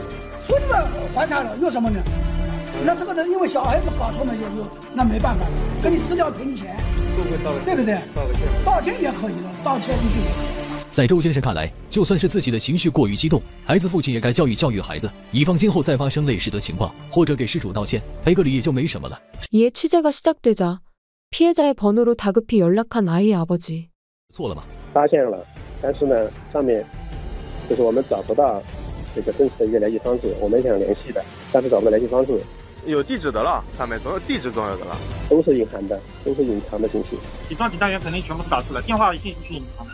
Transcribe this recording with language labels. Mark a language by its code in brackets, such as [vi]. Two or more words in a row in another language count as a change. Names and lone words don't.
[zh] 处理嘛，还他了，有什么呢？那这个人因为小孩子搞错嘛，那没办法，跟你吃掉赔你钱，对不对？道歉也可以了，道歉一定。在周先生看来，就算是自己的情绪过于激动，孩子父亲也该教育孩子，以防今后再发生类似的情况，或者给失主道歉，赔个礼也就没什么了。 [ko] 이에 취재가 시작되자 피해자의 번호로 다급히 연락한 아이의 아버지. [zh] 错了吗？发现了，但是呢，上面就是我们找不到这个真实的一个联系方式，我们想联系的，但是找不到联系方式。有地址的了，上面总有地址总有的了，都是隐含的，都是隐藏的信息。几幢几单元肯定全部是打出来，电话一定是隐藏的。